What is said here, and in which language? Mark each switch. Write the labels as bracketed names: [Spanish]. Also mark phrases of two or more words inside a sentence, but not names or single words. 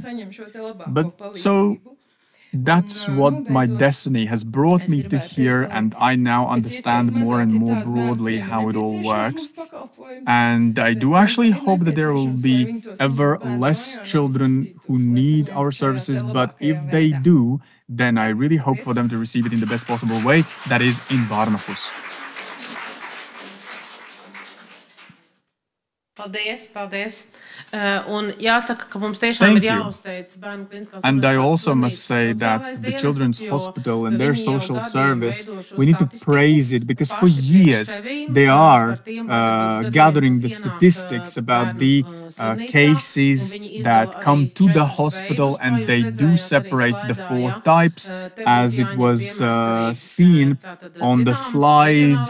[English] But so that's what my destiny has brought me to here, and I now understand more and more broadly how it all works. And I do actually hope that there will be ever less children who need our services, but if they do, then I really hope for them to receive it in the best possible way, that is in Bērna. [Latvian] Paldies. Un jāsaka, ka mums tiešām ir jāuzteic Bērnu klīniskās. [English] And I also must say that the Children's Hospital and their social service, we need to praise it, because for years they are gathering the statistics about the cases that come to the hospital, and they do separate the 4 types as it was seen on the slides.